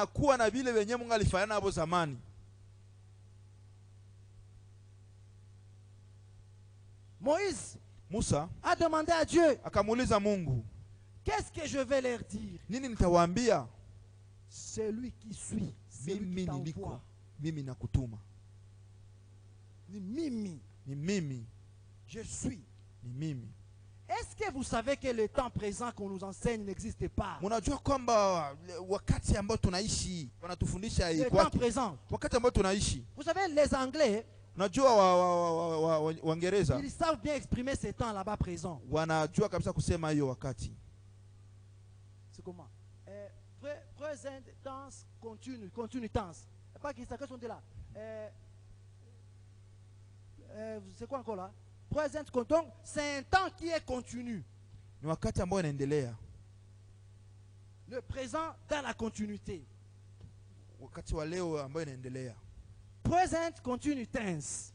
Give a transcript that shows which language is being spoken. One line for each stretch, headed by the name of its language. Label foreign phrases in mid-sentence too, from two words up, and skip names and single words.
French: Moïse a demandé à Dieu, qu'est-ce que je vais leur dire? C'est lui qui suit, c'est lui qui t'envoie.
Swahili: Ni mimi.
French: Je suis. Est-ce que vous savez que le temps présent qu'on nous enseigne n'existe pas? Le temps présent. Vous savez, les Anglais, ils savent bien exprimer ces temps là-bas présents. C'est comment?
English: Present tense, continue tense.
French: Pas qui sont là. C'est quoi encore là? Present donc c'est un temps qui est continu. Le présent dans la continuité.
English: Present continue tense.